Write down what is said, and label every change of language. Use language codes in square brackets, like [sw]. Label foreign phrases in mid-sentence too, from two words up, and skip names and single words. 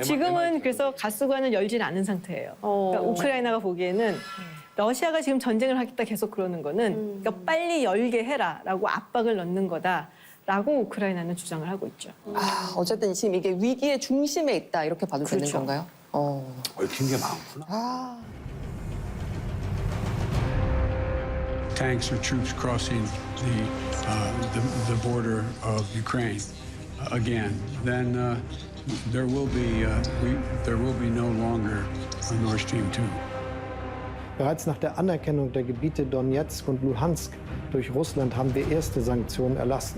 [ko] 지금은 그래서 가스관을 열지는 않은 상태예요. 그러니까 우크라이나가 보기에는 러시아가 지금 전쟁을 하겠다 계속 그러는 거는 그러니까 빨리 열게 해라라고 압박을 넣는 거다라고 우크라이나는 주장을 하고 있죠. 어쨌든 지금 이게 위기의 중심에 있다 이렇게 봐도 되는 그렇죠. 건가요? 얽힌 게 많구나. [en] Tanks or troops crossing the border of Ukraine again, then there will be no longer a Nord Stream 2. [de] Bereits nach der Anerkennung der Gebiete Donetsk und Luhansk durch Russland haben wir erste Sanktionen erlassen.